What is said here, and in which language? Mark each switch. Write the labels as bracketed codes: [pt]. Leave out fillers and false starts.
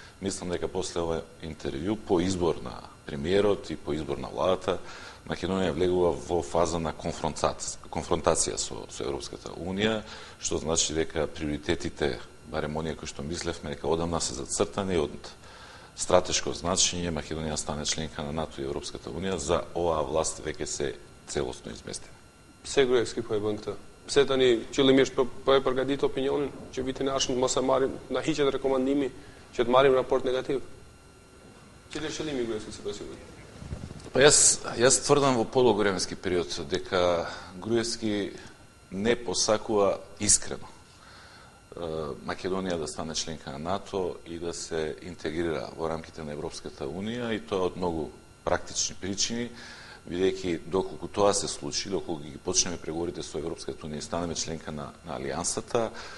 [mk] Мислам дека после ова интервју, по избор на премиерот и по избор на владата, Македонија влегува во фаза на конфронтација со Европската унија, што значи дека приоритетите, барем оние кои што мислевме, дека одамна се зацртани од стратешко значење Македонија стане членка на НАТО и Европската унија, за оваа власт веќе се целосно изместени. [sq] Pse Gruevski po e bën këtë? Pse tani qëllimisht po e përgatit opinionin që vitin e ardhshëm mos e marrim, na hiqet rekomandimi që të marrim raport negativ? Cili është qëllimi i Gruevskit sipas juve? [mk] Па јас тврдам во подолговременски период дека Груевски не посакува искрено Македонија да стане членка на НАТО и да се интегрира во рамките на Европската унија, и тоа од многу практични причини, бидејќи доколку тоа се случи, доколку ги почнеме преговорите со Европската унија и станеме членка на алијансата,